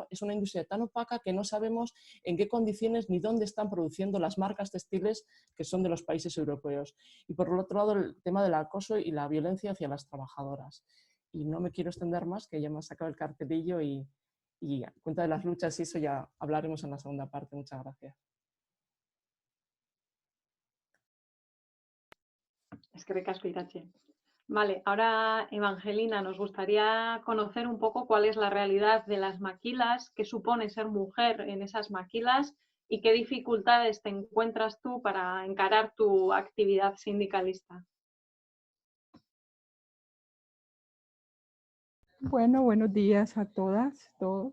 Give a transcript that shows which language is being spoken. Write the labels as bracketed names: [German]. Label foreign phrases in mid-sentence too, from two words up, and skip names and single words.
[Spanish] Es una industria tan opaca que no sabemos en qué condiciones ni dónde están produciendo las marcas textiles que son de los países europeos. Y por otro lado, el tema del acoso y la violencia hacia las trabajadoras. Y no me quiero extender más, que ya me ha sacado el cartelillo y a cuenta de las luchas y eso ya hablaremos en la segunda parte. Muchas gracias. [Basque] Eskerrik asko, Iratxe. [Spanish] Vale, ahora, Evangelina, nos gustaría conocer un poco cuál es la realidad de las maquilas, qué supone ser mujer en esas maquilas y qué dificultades te encuentras tú para encarar tu actividad sindicalista. Bueno, buenos días a todas, todos.